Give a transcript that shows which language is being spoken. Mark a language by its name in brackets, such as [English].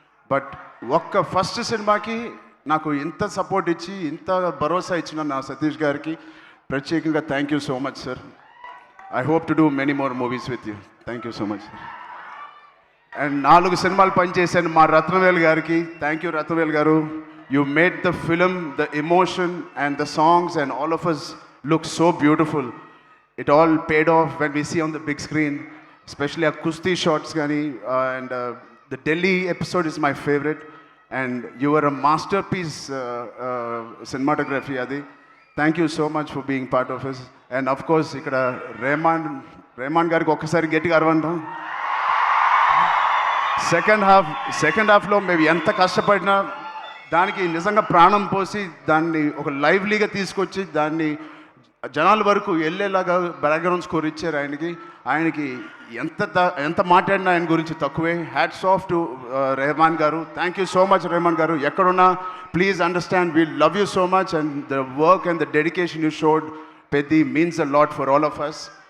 [Telugu] But ఒక్క first సినిమాకి నాకు ఇంత సపోర్ట్ ఇచ్చి ఇంత భరోసా ఇచ్చిన నా సతీష్ గారికి ప్రత్యేకంగా thank you so much sir. [English] I hope to do many more movies with you. Thank you so much sir. And [Telugu] 4 సినిమాలు పనిచేశాను మా రత్నవేల్ గారికి. [English] Thank you Ratnavel గారు. You made the film, the emotion and the songs and all of us look so beautiful. It all paid off when we see on the big screen, especially our Kusti shots gani, and the Delhi episode is my favorite, and you were a masterpiece cinematography adi. Thank you so much for being part of us. And of course [Telugu] ikkada Rehman gariki okkasari gettiga arvanda. [English] Second half [Telugu] lo maybe enta kashtapadina దానికి నిజంగా ప్రాణం పోసి దాన్ని ఒక లైవ్లీగా తీసుకొచ్చి దాన్ని జనాల వరకు వెళ్ళేలాగా బ్యాక్గ్రౌండ్ స్కోర్ ఇచ్చారు ఆయనకి ఎంత మాట్లాడినా ఆయన గురించి తక్కువే. [English] Hats off to Rahman గారు. Thank you so much Rahman గారు. [Telugu] ఎక్కడున్నా [English] Please understand we love you so much and the work and the dedication you showed Peddi means a lot for all of us.